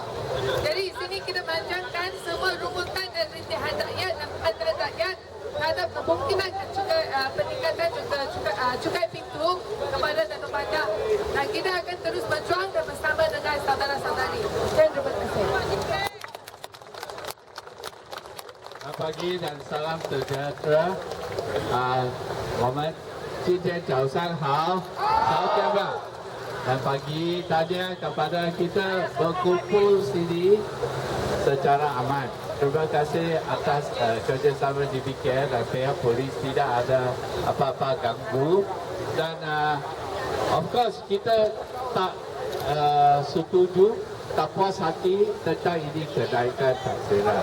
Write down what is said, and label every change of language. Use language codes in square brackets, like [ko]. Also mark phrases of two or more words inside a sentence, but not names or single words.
[ms] Jadi sini kita manjangkan semua rumputan dan rintihan rakyat dan antara rakyat terhadap kemungkinan juga peningkatan cukai pintu kepada Datuk Bandar, dan kita akan terus berjuang dan bersama dengan saudara-saudari. Terima kasih. Selamat pagi dan salam sejahtera. [zh] 我们今天早上好，早上吧。 [ms] Dan pagi tadi kepada kita berkumpul sini secara aman. Terima kasih atas kerjasama DBKL dan pihak polis, tidak ada apa-apa ganggu. Dan [en] of course [ms] kita tak setuju, tak puas hati tentang ini kenaikan taksiran.